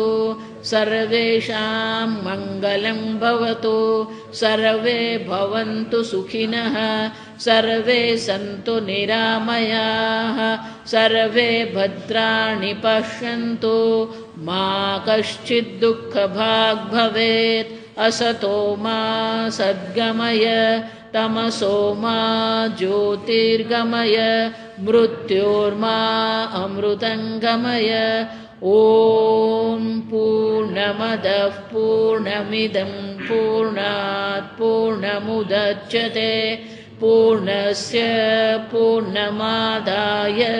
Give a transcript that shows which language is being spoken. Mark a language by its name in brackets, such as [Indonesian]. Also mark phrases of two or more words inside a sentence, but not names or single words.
[Sanskrit] સર્વેષાં મંગલં ભવતુ સર્વે ભવन्तુ સુખિનઃ સર્વે સન્તુ નિરામયાઃ સર્વે ભદ્રાણિ પશ્યन्तુ મા કશ્ચિદ દુઃખભાગ્ ભવેत् असतो मा सद्गमय तमसो मा ज्योतिर्गमय मृत्योर्मा अमृतंगमय ओम पूर्णमदः पूर्णमिदं पूर्णात् पूर्णमुदच्यते पूर्णस्य पूर्णमादाय